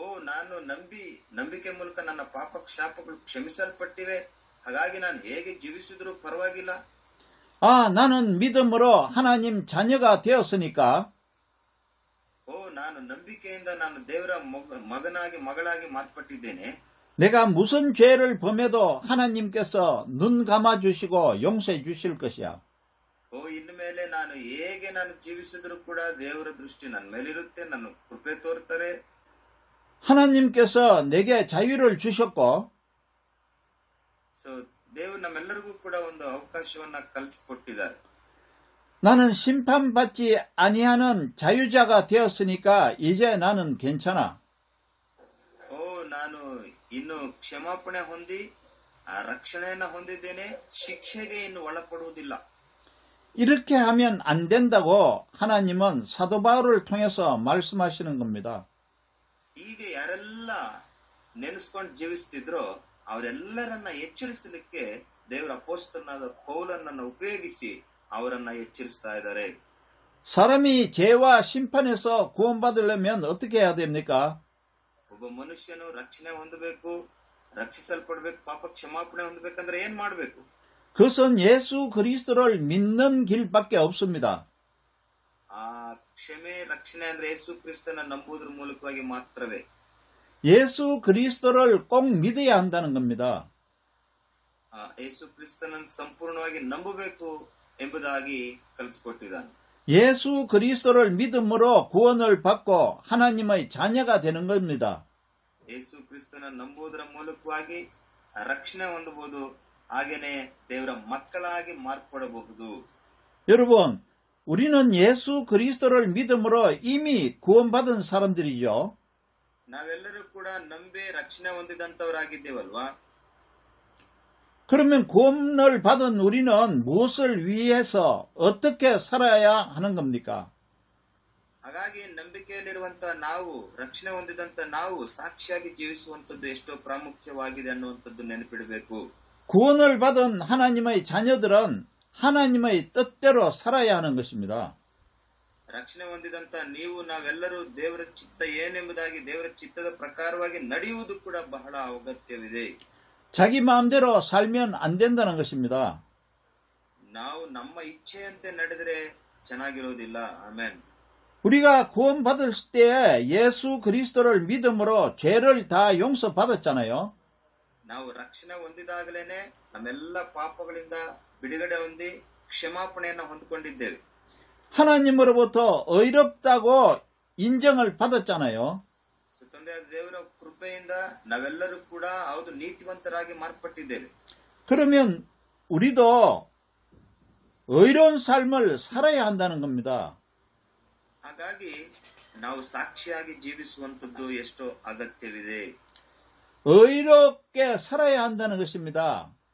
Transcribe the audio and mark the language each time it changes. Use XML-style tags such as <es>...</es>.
<kn>ನಾನು ನಂಬಿಕೆ ಮೂಲಕ ನನ್ನ ಪಾಪ ಶಾಪಗಳು ಕ್ಷಮಿಸಲ್ಪಟ್ಟಿವೆ, ಹಾಗಾಗಿ ನಾನು ಹೇಗೆ ಜೀವಿಸಿದ್ರೂ ಪರವಾಗಿಲ್ಲ.</kn> <ko>아, 나는 믿음으로 하나님 자녀가 되었으니까</ko> <kn>ನಾನು ನಂಬಿಕೆಯಿಂದ ನಾನು ದೇವರ ಮಗನಾಗಿ ಮಗಳಾಗಿ ಮಾರ್ಪಟ್ಟಿದ್ದೇನೆ.</kn> <ko>내가 무슨 죄를 범해도 하나님께서 눈 감아주시고 용서해 주실 것이야.</ko> <kn>ಇನ್ನು ಮೇಲೆ ನಾನು ಹೇಗೆ ನಾನು ಜೀವಿಸಿದ್ರು ಕೂಡ ದೇವರ ದೃಷ್ಟಿ ನನ್ನ ಮೇಲಿರುತ್ತೆ, ನನ್ನ ಕೃಪೆ ತೋರ್ತಾರೆ.</kn> <ko>하나님께서 내게 자유를 주셨고</ko> <kn>ದೇವರು ನಮ್ಮೆಲ್ಲರಿಗೂ ಕೂಡ ಒಂದು ಅವಕಾಶವನ್ನ ಕಲ್ಸಿಕೊಟ್ಟಿದ್ದಾರೆ.</kn> <ko>나는 심판받지 아니하는 자유자가 되었으니까 이제 나는 괜찮아.</ko> <kn>ನಾನು ಇನ್ನು ಕ್ಷಮಾಪಣೆ ಹೊಂದಿ ರಕ್ಷಣೆಯನ್ನ ಹೊಂದಿದ್ದೇನೆ, ಶಿಕ್ಷೆಗೆ ಇನ್ನು ಒಳಪಡುವುದಿಲ್ಲ.</kn> <ko>이렇게 하면 안 된다고 하나님은 사도 바울을 통해서 말씀하시는 겁니다.</ko> <kn>ಈಗ ಯಾರೆಲ್ಲ ನೆನೆಸ್ಕೊಂಡು ಜೀವಿಸ್ತಿದ್ರೋ ಅವರೆಲ್ಲರನ್ನ ಎಚ್ಚರಿಸಲಿಕ್ಕೆ ದೇವರ ಅಪೊಸ್ತಲನಾದ ಪೌಲನನ್ನ ಉಪಯೋಗಿಸಿ ಅವರನ್ನ ಎಚ್ಚರಿಸ್ತಾ ಇದ್ದಾರೆ.</kn> <ko>사람이 죄와 심판에서 구원받으려면 어떻게 해야 됩니까?</ko> <kn>ಒಬ್ಬ ಮನುಷ್ಯನು ರಕ್ಷಣೆ ಹೊಂದಬೇಕು, ರಕ್ಷಿಸಲ್ಪಡಬೇಕು, ಪಾಪ ಕ್ಷಮಾಪಣೆ ಹೊಂದಬೇಕಂದ್ರೆ ಏನ್ ಮಾಡಬೇಕು?</kn> <ko>그것은 예수 그리스도를 믿는 길밖에 없습니다.</ko> <kn>ಆ ಕ್ಷಮೆ ರಕ್ಷಣೆ ಅಂದ್ರೆ ಯೇಸು ಕ್ರಿಸ್ತನ ನಂಬುವುದರ ಮೂಲಕವಾಗಿ ಮಾತ್ರವೇ.</kn> <ko>예수 그리스도를 꼭 믿어야 한다는 겁니다.</ko> <kn>ಯೇಸು ಕ್ರಿಸ್ತನನ್ನು ಸಂಪೂರ್ಣವಾಗಿ ನಂಬಬೇಕು ಎಂಬುದಾಗಿ ಕಲಿಸಿಕೊಟ್ಟಿದ್ದಾನೆ.</kn> <ko>예수 그리스도를 믿음으로 구원을 받고 하나님의 자녀가 되는 겁니다.</ko> <kn>ಯೇಸು ಕ್ರಿಸ್ತನ ನಂಬುವುದರ ಮೂಲಕವಾಗಿ ರಕ್ಷಣೆ ಹೊಂದಬಹುದು, ಹಾಗೇನೆ ದೇವರ ಮಕ್ಕಳಾಗಿ ಮಾರ್ಪಡಬಹುದು.</kn> <ko>여러분, 우리는 예수 그리스도를 믿음으로 이미 구원받은 사람들이죠.</ko> <kn>ನಾವೆಲ್ಲರೂ ಕೂಡ ನಂಬಿ ರಕ್ಷಣೆ ಹೊಂದಿದಂತವರಾಗಿದ್ದೇವಲ್ವಾ?</kn> <ko>그러면 구원을 받은 우리는 무엇을 위해서 어떻게 살아야 하는 겁니까?</ko> <kn>ಹಾಗಾಗಿ ನಂಬಿಕೆಯಲ್ಲಿರುವಂತ ನಾವು, ರಕ್ಷಣೆ ಹೊಂದಿದಂತ ನಾವು ಸಾಕ್ಷಿಯಾಗಿ ಜೀವಿಸುವಂತದ್ದು ಎಷ್ಟೋ ಪ್ರಾಮುಖ್ಯವಾಗಿದೆ ಅನ್ನುವಂಥದ್ದು ನೆನಪಿಡಬೇಕು.</kn> <ko>구원을 받은 하나님의 자녀들은 하나님의 뜻대로 살아야 하는 것입니다.</ko> <kn>ರಕ್ಷಣೆ ಹೊಂದಿದಂತ ನೀವು, ನಾವೆಲ್ಲರೂ ದೇವರ ಚಿತ್ತ ಏನೆಂಬುದಾಗಿ ದೇವರ ಚಿತ್ತದ ಪ್ರಕಾರವಾಗಿ ನಡೆಯುವುದು ಕೂಡ ಬಹಳ ಅಗತ್ಯವಿದೆ.</kn> <ko>자기 마음대로 살면 안 된다는 것입니다.</ko> <kn>ನಾವು ನಮ್ಮ ಇಚ್ಛೆಯಂತೆ ನಡೆದರೆ ಚೆನ್ನಾಗಿರೋದಿಲ್ಲ. ಆಮೆನ್.</kn> <ko>우리가 구원받을 때 예수 그리스도를 믿음으로 죄를 다 용서받았잖아요.</ko> <kn>ನಾವು ರಕ್ಷಣೆ ಹೊಂದಿದಾಗಲೇನೆ ನಮ್ಮೆಲ್ಲ ಪಾಪಗಳಿಂದ ಬಿಡುಗಡೆ ಹೊಂದಿ ಕ್ಷಮಾಪಣೆಯನ್ನು ಹೊಂದಿಕೊಂಡಿದ್ದೇವೆ.</kn> <ko>하나님으로부터 의롭다고 인정을 받았잖아요.</ko> <kn>ತಂದೆಯಾದ ದೇವರ ಕೃಪೆಯಿಂದ ನಾವೆಲ್ಲರೂ ಕೂಡ ಹೌದು ನೀತಿವಂತರಾಗಿ ಮಾರ್ಪಟ್ಟಿದ್ದೇವೆ.</kn> <ko>그러면 우리도 의로운 삶을 살아야 한다는 겁니다.</ko> <kn>ಹಾಗಾಗಿ ನಾವು ಸಾಕ್ಷಿಯಾಗಿ ಜೀವಿಸುವಂತದ್ದು ಎಷ್ಟೋ ಅಗತ್ಯವಿದೆ.</kn> <ko>의롭게 살아야 한다는 것입니다.</ko>